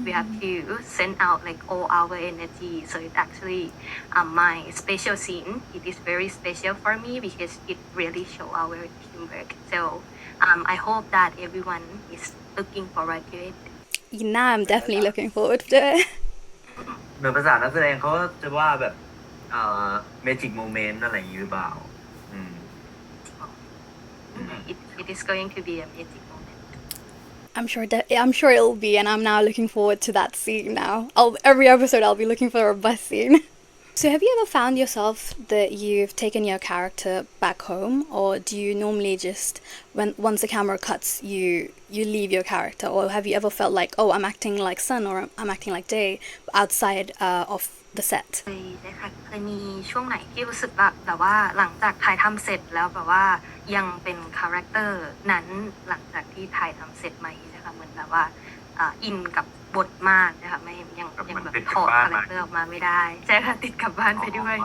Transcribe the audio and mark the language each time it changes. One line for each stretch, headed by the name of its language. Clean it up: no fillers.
English: We have to send out like all our energy. So it actually my special scene. It is very special for me because it really show our teamwork. So. I hope that everyone is looking forward to it. Now I'm definitely looking forward to it.
Thai: เหมือนภาษานักแสดงเขาจะว่าแบบmagic moment อะไรอย่างนี้หรือเปล่า
English: It is going to be a magic moment. I'm sure it'll be, and I'm now looking forward to that scene now. Every episode I'll be looking for a bus scene. So have you ever found yourself that you've taken your character back home, or do you normally just once the camera cuts you leave your character, or have you ever felt like, oh, I'm acting like Sun or I'm acting like Day outside of the set?
Thai: เคยมีช่วงไหนที่รู้สึกแบบว่าหลังจากถ่ายทำเสร็จแล้วแบบว่ายังเป็นคาแรคเตอร์นั้นหลังจากที่ถ่ายทำเสร็จไหมนะคะเหมือนแบบว่าอินกับบทมากนะคะไม่ยังแบบถอดคาแรคเตอร์ออกมาไม่ได้ใช่ค่ะติดกลับบ้านไปด้วย